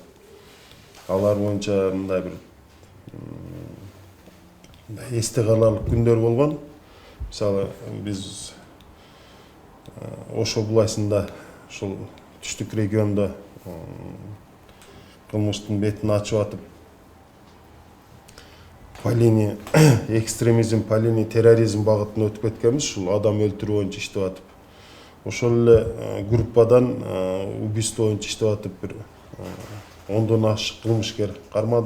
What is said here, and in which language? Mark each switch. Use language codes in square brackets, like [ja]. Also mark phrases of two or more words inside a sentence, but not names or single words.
[ky] Алар боюнча мындай бир эсте каларлык күндөр болгон. Мисалы, биз Ошо булайсында, ушул түштүк региондо кылмыштын бетин ачып атып, [ru] по линии экстремизм, по линии терроризм [ky] багытына өтүп кеткенбиз, ушул адам өлтүрүү боюнча иштеп атып. Ошол эле группадан убийство боюнча иштеп атып бир 10дон ашык кылмышкер кармадык.